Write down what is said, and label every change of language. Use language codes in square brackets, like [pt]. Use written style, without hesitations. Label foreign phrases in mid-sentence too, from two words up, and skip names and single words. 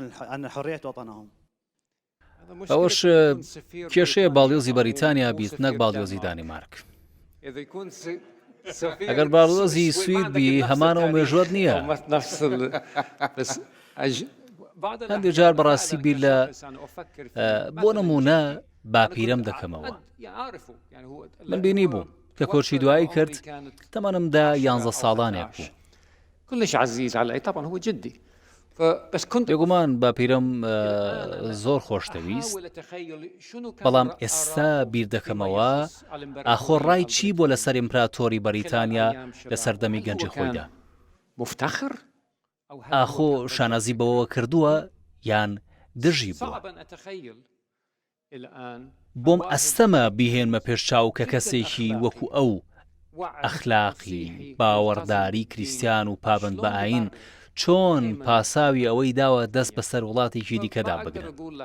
[ckb] ئەوەش کێشەیە باڵیۆزی بەریتانیا بیت نەک باڵیۆزی دانیمارک ئەگەر باڵیۆزی سوید بی هەمانەوە مێژوەت نییە هەندێک جار بەڕاستی بیر لە بۆ نمونە باپیرەم دەکەمەوە من بینی بووم کە کۆچی دوایی کرد تەمەنمدا 11 ساڵانێک بوو [ar] كلش عزيز علي طبعا هو جدي بس كنت [ckb] بێگومان باپیرەم زۆر خۆشتەویست بەڵام ئێستا بیر دەکەمەوە ئاخۆ ڕای چی بۆ لەسەر ئیمپراتۆری بەریتانیا لە سەردەمی گەنجی خۆیدا مفتخر ئاخۆ شانازی بەوە کردووە یان دژی بووە بۆم ئەستەمە بیهێنمە پێشچاو کە کەسێکی وەکو ئەو ئەخلاقی باوەڕداری کریسیان و پابند بە ئاین چۆن پاساوی ئەوەی داوە دەست بەسەر وڵاتێکی دیکەدا بگرن